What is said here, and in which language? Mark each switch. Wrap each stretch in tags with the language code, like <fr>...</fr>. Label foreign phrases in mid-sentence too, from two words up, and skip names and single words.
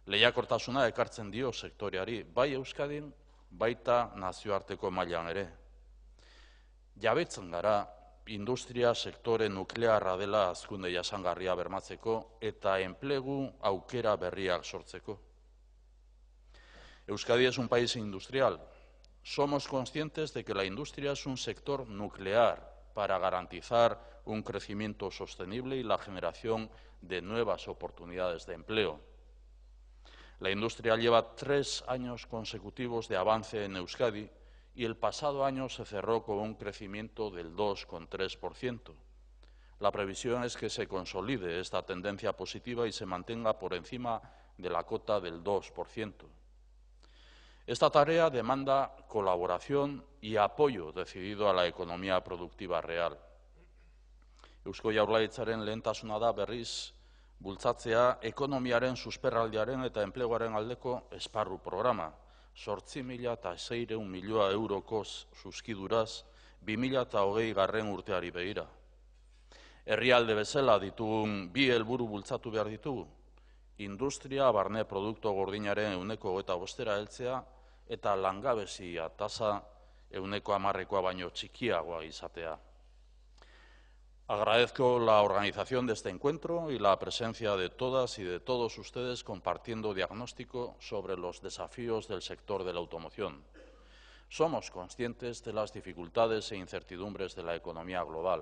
<eu>Lehiakortasuna ekartzen dio sektoreari, bai Euskadin, baita nazioarteko mailan ere. Jabetzen gara, industria sektore nuklearra dela hazkunde jasangarria bermatzeko eta enplegu aukera berriak sortzeko.</eu> <es>Euskadi es un país industrial. Somos conscientes de que la industria es un sector nuclear para garantizar un crecimiento sostenible y la generación de nuevas oportunidades de empleo. La industria lleva 3 años consecutivos de avance en Euskadi y el pasado año se cerró con un crecimiento del 2,3%. La previsión es que se consolide esta tendencia positiva y se mantenga por encima de la cota del 2%. Esta tarea demanda colaboración y apoyo decidido a la economía productiva real.</es> <eu>Eusko Jaurlaritzaren lehentasuna da berriz bultzatzea ekonomiaren susperraldiaren eta enpleguaren aldeko esparru programa. 8.600 milioi euroko zuzkiduraz 2020 urteari begira. Herrialde bezala ditugun bi helburu bultzatu behar ditugu. Industria barne produktu gordinaren 25% heltzea eta langabezia tasa 10% baino txikiagoa izatea.</eu> <es>Agradezco la organización de este encuentro y la presencia de todas y de todos ustedes compartiendo diagnóstico sobre los desafíos del sector de la automoción. Somos conscientes de las dificultades e incertidumbres de la economía global.</es>